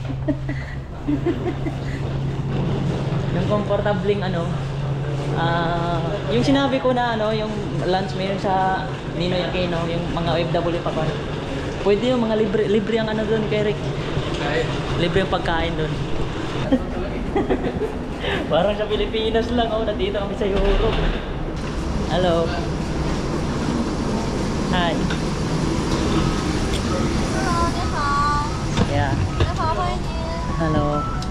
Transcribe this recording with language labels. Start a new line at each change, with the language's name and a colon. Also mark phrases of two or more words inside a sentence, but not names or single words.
Filipino: Yung comfortabling ano, yung sinabi ko na ano, yung lunch meron sa Ninoy Aquino, yung mga OFW pa ba. Pwede yung mga libre ang ano doon, Eric. Libre yung pagkain doon. Parang sa Pilipinas lang, oh, nandito kami sa Europe.
English: Hello. Hi. Hello, 你好。 Yeah.
Chinese: 你好，欢迎您。
English: Hello.